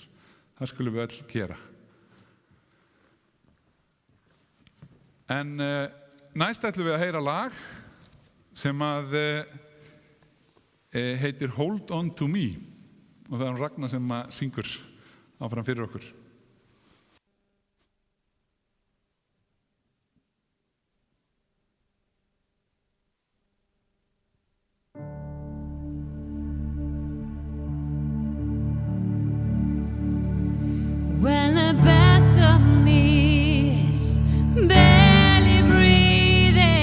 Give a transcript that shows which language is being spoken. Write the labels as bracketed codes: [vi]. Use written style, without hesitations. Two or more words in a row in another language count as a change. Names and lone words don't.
[is] Það skulum við öll gera. En næst ætlum við að heyra lag sem að heitir Hold On To Me og það er Ragnar sem að syngur áfram fyrir okkur. [en] When the best of me is barely breathing,